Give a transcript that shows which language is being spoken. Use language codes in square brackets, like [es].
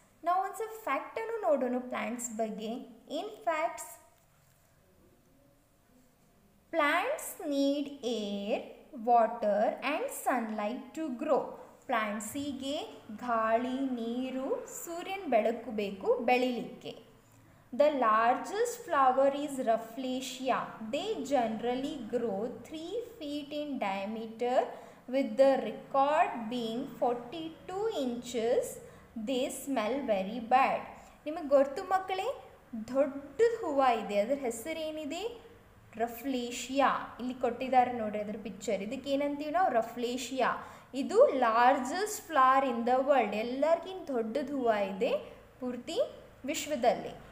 [en] Now once a fact [kn] ಅನ್ನು ನೋಡೋಣ [en] plants ಬಗ್ಗೆ. In facts, plants need air, water and sunlight to grow. [kn] ಪ್ಲಾಂಟ್ಸಿಗೆ ಗಾಳಿ, ನೀರು, ಸೂರ್ಯನ ಬೆಳಕು ಬೇಕು ಬೆಳಿಲಿಕ್ಕೆ. [en] The largest flower is Rafflesia. They generally grow 3 feet in diameter with the record being 42 inches. They smell very bad. [kn] ನಿಮಗೆ ಗೊತ್ತು ಮಕ್ಕಳೇ, ದೊಡ್ಡದು ಹೂವು ಇದೆ, ಅದರ ಹೆಸರು ಏನಿದೆ? ರಫ್ಲೇಶಿಯಾ. ಇಲ್ಲಿ ಕೊಟ್ಟಿದ್ದಾರೆ ನೋಡಿ ಅದರ ಪಿಕ್ಚರ್. ಇದಕ್ಕೆ ಏನಂತೀವಿ ನಾವು? ರಫ್ಲೇಶಿಯಾ. [en] ಇದು largest flower in the world. [kn] ಎಲ್ಲರಿಗಿಂತ ದೊಡ್ಡದು ಹೂವು ಇದೆ ಪೂರ್ತಿ ವಿಶ್ವದಲ್ಲಿ.